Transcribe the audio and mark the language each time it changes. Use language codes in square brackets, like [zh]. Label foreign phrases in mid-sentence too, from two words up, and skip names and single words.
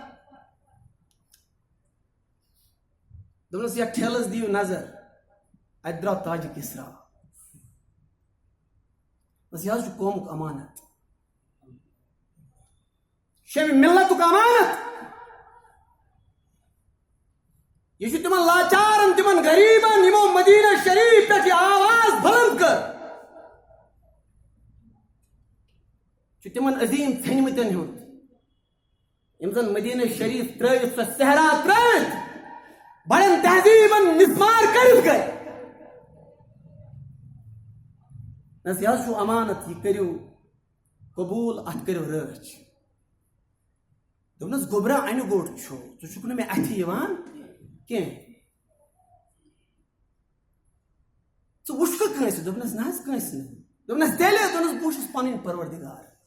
[ks] دپنس یہ ٹھیلس دیو نظر ات درو تاج کسرا بس یہ قومک امانت شمی ملتک امانت یہ تمن لاچارن تمن غریبن یمو مدینہ شریف پہ آواز بلند کر تمن عظیم ژھنمتن ہند یم زن مدینہ شریف ترٲوِتھ سۄ صحرا ترٲوِتھ بڑن تہذیبن مسمار کٔرِتھ گٔے نس یہ چھُ امانت یہ کٔرِو قبوٗل اتھ کٔرِو رٲچھ دوٚپنس گوٚبرا انہِ گوٚٹ چھُ ژٕ چھُکھ نہٕ مےٚ اَتھِ یِوان کینٛہہ ژٕ وٕچھکھٕ کٲنٛسہِ دوٚپنس نہ حظ کٲنٛسہِ نہٕ دوٚپنس تیٚلہِ دوٚپنس بہٕ وٕچھُس پنٕنۍ پروردگار